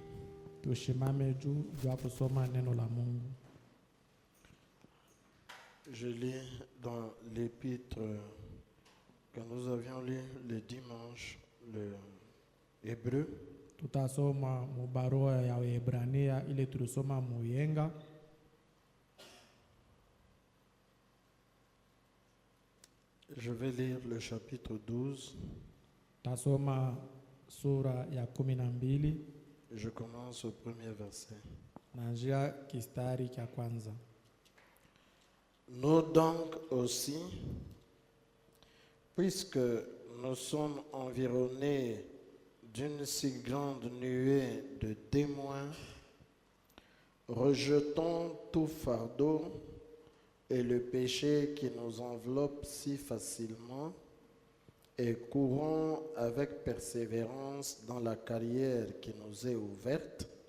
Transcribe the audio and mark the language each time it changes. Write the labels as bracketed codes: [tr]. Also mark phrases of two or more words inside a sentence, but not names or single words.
[sw] Tushimame juu ya kusoma neno la Mungu. [fr] Je lis dans l'épître que nous avions lu le dimanche, le Hébreu, [sw] Tutasoma mu barua ya Waebrania ile tulisoma muyenga. [fr] je vais lire le chapitre 12. [sw] Tasoma sura ya 12 [fr] Je commence au premier verset. [sw] naanzia kistari cha kwanza. [fr] Nous donc aussi, puisque nous sommes environnés d'une si grande nuée de témoins, rejetons tout fardeau et le péché qui nous enveloppe si facilement et courons avec persévérance dans la carrière qui nous est ouverte,